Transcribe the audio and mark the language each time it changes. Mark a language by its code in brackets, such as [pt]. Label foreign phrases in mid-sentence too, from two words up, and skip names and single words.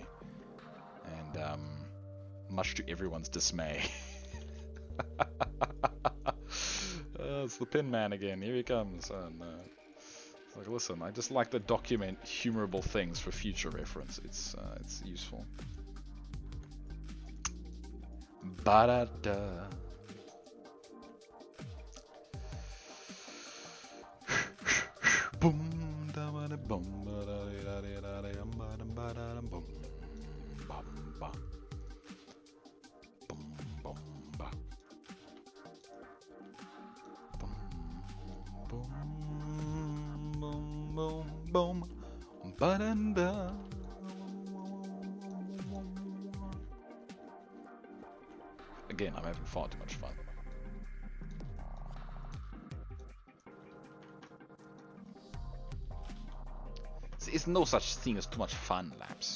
[en] And, much to everyone's dismay. It's the Pin Man again. Here he comes. And, it's like, listen, I just like to document humorable things for future reference. It's useful. Ba-da-da. Boom, da ba da boom, ba da da da da da ba da ba da boom, bum ba, boom boom ba, boom boom boom boom boom, ba da da. Again, I'm having far too much fun. There's no such thing as too much fun, Laps.